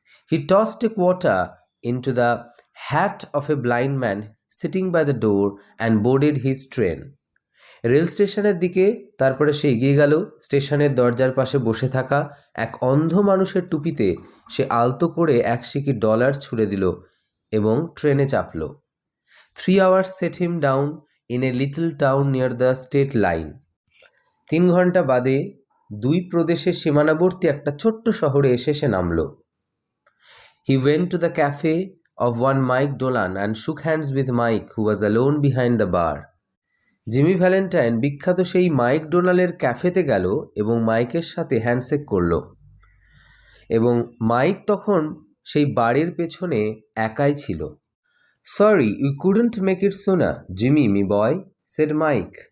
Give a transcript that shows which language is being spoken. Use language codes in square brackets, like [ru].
[en] He tossed a quarter into the hat of a blind man sitting by the door and boarded his train. [bn] Rail স্টেশনের দিকে তারপরে সে এগিয়ে গেল। স্টেশনের দরজার পাশে বসে থাকা এক অন্ধ মানুষের টুপিতে সে আলতো করে এক সিকি ডলার ছুঁড়ে দিল এবং ট্রেনে chapel. [en] 3 hours set him down in a little town near the state line. [bn] 3 ঘন্টা বাদে দুই প্রদেশের সীমানাবর্তী একটা ছোট্ট শহরে এসে সে নামল। [en] He went to the cafe of one Mike Dolan and shook hands with Mike, who was alone behind the bar. [bn] Jimmy Valentine বিখ্যাত সেই মাইক ডোনালের ক্যাফেতে গেল এবং মাইকের সাথে হ্যান্ডশেক করল, এবং মাইক তখন সেই বারের পেছনে একাই ছিল। [en] Sorry you couldn't make it sooner Jimmy me boy, said Mike.